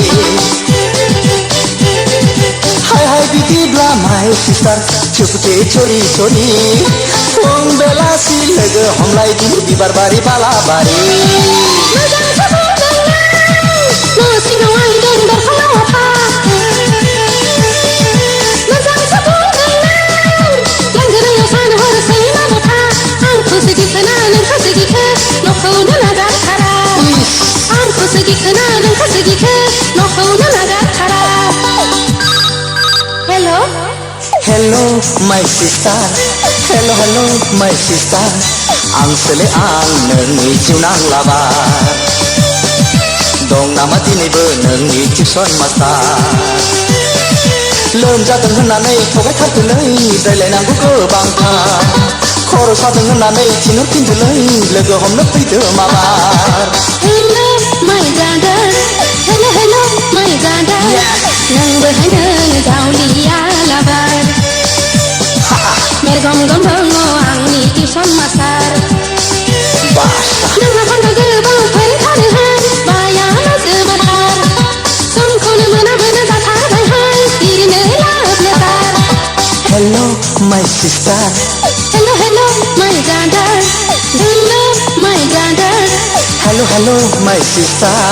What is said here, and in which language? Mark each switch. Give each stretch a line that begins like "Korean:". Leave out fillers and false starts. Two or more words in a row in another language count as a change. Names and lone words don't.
Bodo: हाय बिदिब्ला
English: my sister
Hindi: चुपके चोरी
Bodo: फुं बेलासि लोगो हमलायदों बिबार बारि बालाबारि मोजांसो बुंदों न' सिङाव आइदों दरखंआव आफा मोजांसो बुंदों लांगोनायाव सान हरसै माबथा आंखौसो गिखोना नोंखौसो गिखो न'खौनो नागारथारा आंखौसो गिखोना नोंखौसो गिखो न'खौनो नागारथारा Hello Hello my sister
English: Hello hello my sister
Bodo: आंसोलै आं नोंनि जिउ नांलाबा दं नामा दिनैबो नोंनि
English: tuition master
Bodo: लोमजादों होननानै थगायथारदोलै रायलायनांगौ गोबांथार खर' सादों होननानै थिनहरफिनदोलै लोगो हमनो फैदो माबार
English: Hello my brother Hello hello my brother
Bodo: नोंबो होनो जावलिया लाबार बेरगम गम दङ आंनि
English: tuition master
Bodo: नोंहा फाग्ला गोरोबाव फैथारोहाय बाया जोबाथार समखौनो मोना जाथारबायहाय इरिनो लाब लेथार
English: Hello my sister Hello hello my brother Hello my brother Hello hello my sister